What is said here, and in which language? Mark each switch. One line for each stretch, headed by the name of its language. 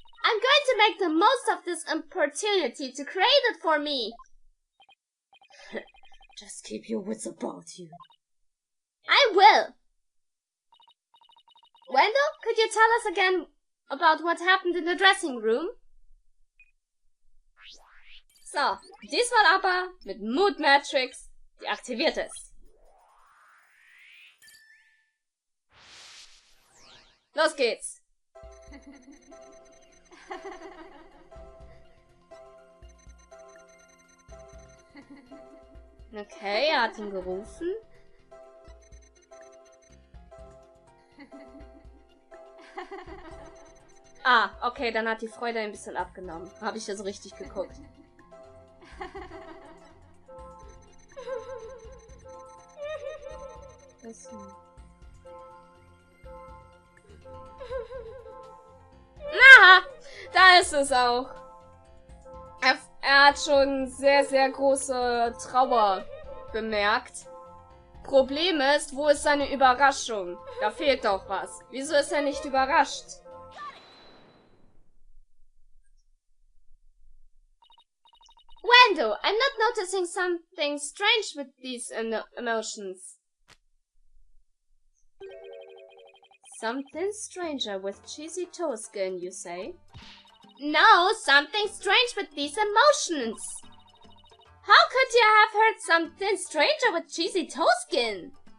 English: I'm going to make the most of this opportunity to create it for me. Just keep your wits about you. I will. Wendell, could you tell us again about what happened in the dressing room?
German: So, diesmal aber mit Mood Matrix, die aktiviert ist. Los geht's. Okay, er hat ihn gerufen. Ah, okay, dann hat die Freude ein bisschen abgenommen. Habe ich das richtig geguckt? Na, da ist es auch. Er hat schon sehr, sehr große Trauer bemerkt. Problem ist, wo ist seine Überraschung? Da fehlt doch was. Wieso ist er nicht überrascht?
English: Wendell, I'm not noticing something strange with these emotions. Something stranger with cheesy toe skin, you say? No, something strange with these emotions. How could you have heard something stranger with cheesy toe skin?